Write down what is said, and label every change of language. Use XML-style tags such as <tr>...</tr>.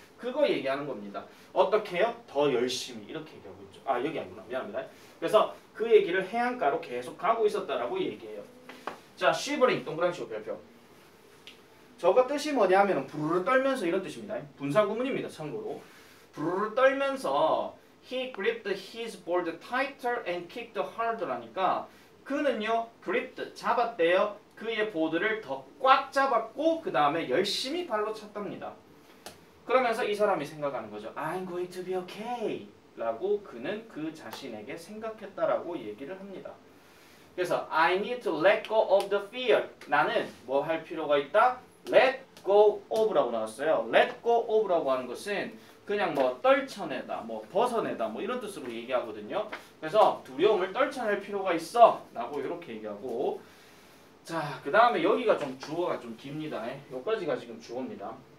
<ko>그거 얘기하는 겁니다. 어떻게 해요? 더 열심히 이렇게 얘기하고 있죠. 여기 아니구나. 미안합니다. 그래서 그의 길을 해안가로 계속 가고 있었다라고 얘기해요. 자, shivering 동그라미 별표. 저거 뜻이 뭐냐면 부르르 떨면서 이런 뜻입니다. 분사구문입니다. 참고로. 부르르 떨면서</ko> <en>he gripped his board tighter and kicked harder</en> <ko>라니까 그는요</ko> <en>gripped</en> <ko>잡았대요. 그의 보드를 더 꽉 잡았고 그 다음에 열심히 발로 찼답니다. 그러면서 이 사람이 생각하는 거죠.</ko> <en>I'm going to be okay</en> <ko>라고 그는 그 자신에게 생각했다라고 얘기를 합니다.</ko> <en>그래서 I need to let go of the fear.</en> <ko>나는 뭐 할 필요가 있다?</ko> <en>Let go of</en> <ko>라고 나왔어요.</ko> <en>Let go of</en> <ko>라고 하는 것은 그냥 뭐 떨쳐내다, 뭐 벗어내다, 뭐 이런 뜻으로 얘기하거든요. 그래서 두려움을 떨쳐낼 필요가 있어 라고 이렇게 얘기하고 자, 그 다음에 여기가 좀 주어가 좀 깁니다. 여기까지가 지금 주어입니다.</ko>